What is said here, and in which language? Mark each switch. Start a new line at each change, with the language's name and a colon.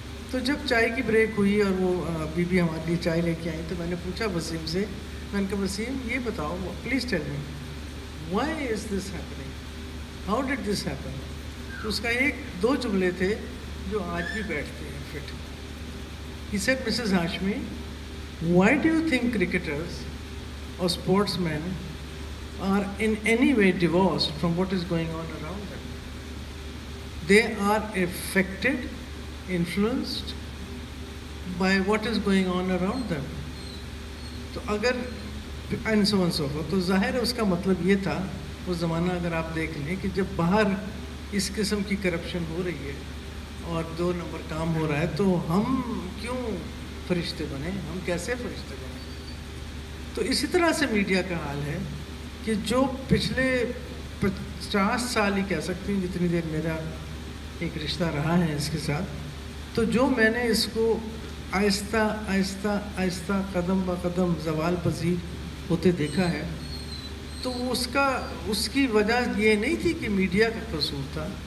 Urdu: تو جب چائے کی بریک ہوئی اور وہ بی بی ہمارے لیے چائے لے کے آئیں تو میں نے پوچھا وسیم سے، میں نے کہا وسیم یہ بتاؤ،
English: Please tell me why is this happening, how did this happen.
Urdu: تو اس کا ایک دو جملے تھے جو آج بھی بیٹھتے ہیں fit.
English: He said, Mrs. Hashmi, why do you think cricketers or sportsmen are in any way divorced from what is going on around them? They are affected, influenced by what is going on around them.
Urdu: تو اگر
English: and so on so forth.
Urdu: تو ظاہر ہے اس کا مطلب یہ تھا، وہ زمانہ اگر آپ دیکھ لیں کہ جب باہر اس قسم کی کرپشن ہو رہی ہے اور 2 نمبر کام ہو رہا ہے تو ہم کیوں فرشتے بنے، ہم کیسے فرشتے بنے. تو اسی طرح سے میڈیا کا حال ہے کہ جو پچھلے 50 سال ہی کہہ سکتی ہوں جتنی دیر میرا ایک رشتہ رہا ہے اس کے ساتھ، تو جو میں نے اس کو آہستہ آہستہ آہستہ قدم بہ قدم زوال پذیر ہوتے دیکھا ہے، تو اس کی وجہ یہ نہیں تھی کہ میڈیا کا قصور تھا.